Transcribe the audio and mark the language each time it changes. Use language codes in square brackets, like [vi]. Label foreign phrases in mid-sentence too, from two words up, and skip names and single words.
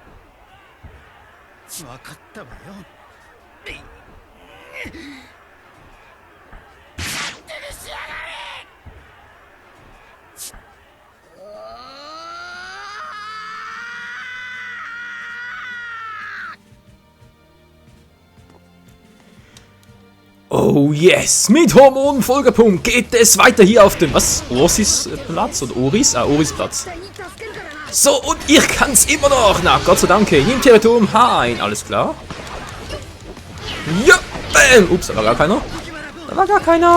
[ja] 分かったわよ。勝手にしやがれ。 [en] Oh yes, [de] mit Hormonfolgepunkt geht es weiter hier auf dem, was, Orsis Platz oder Oris? Ah, Oris Platz. So, und ich kann's immer noch, na Gott sei Dank, im Territorium H1, alles klar? Ja, bam, ups, da war gar keiner. Da war gar keiner.